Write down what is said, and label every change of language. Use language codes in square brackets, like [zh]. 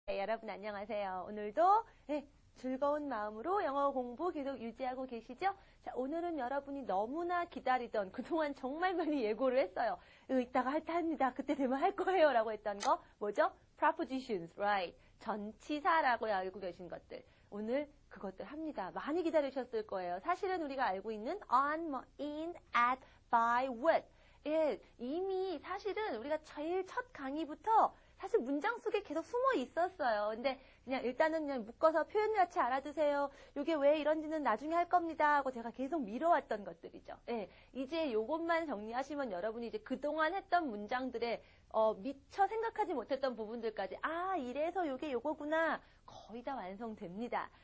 [en] Hi, [ko] 여러분 안녕하세요. 오늘도 즐거운 마음으로 영어 공부 계속 유지하고 계시죠? 자, 오늘은 여러분이 너무나 기다리던 그동안 정말 많이 예고를 했어요. 이따가 할 때 합니다. 그때 되면 할 거예요. 라고 했던 거 뭐죠? [en] Prepositions, right? [ko] 전치사라고 알고 계신 것들. 오늘 그것들 합니다. 많이 기다리셨을 거예요. 사실은 우리가 알고 있는 on, in, at, by, with. 이미 사실은 우리가 제일 첫 강의부터 사실 문장 속에 계속 숨어 있었어요. 근데 그냥 일단은 그냥 묶어서 표현 같이 알아두세요. 이게 왜 이런지는 나중에 할 겁니다 하고 제가 계속 미뤄왔던 것들이죠. 이제 요것만 정리하시면 여러분이 이제 그동안 했던 문장들에 미처 생각하지 못했던 부분들까지 이래서 요게 요거구나 거의 다 완성됩니다.